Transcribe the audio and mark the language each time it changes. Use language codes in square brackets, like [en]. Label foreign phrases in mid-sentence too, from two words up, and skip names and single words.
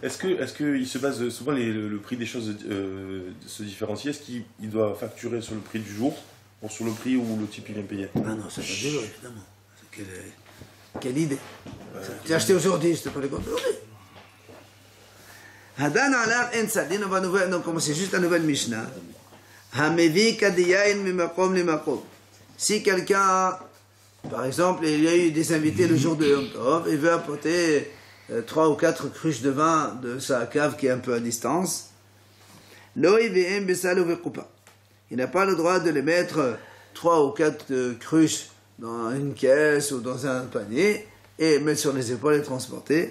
[fr] Est-ce qu'il se base souvent le prix des choses se différencie? Est-ce qu'il doit facturer sur le prix du jour ou sur le prix où le type il vient payer? Ah non, c'est pas du jour, évidemment. Quelle idée. Tu as acheté aujourd'hui, je te pas les comptes aujourd'hui. Hadan alaf en sadin, on commence juste la nouvelle Mishnah. [he] המביא כדי יין ממקום למקום. [fr] Si quelqu'un, par exemple, il y a eu des invités le jour de Yom Tov, il veut apporter 3 ou 4 cruches de vin de sa cave qui est un peu à distance, il n'a pas le droit de les mettre 3 ou 4 cruches dans une caisse ou dans un panier et mettre sur les épaules et transporter.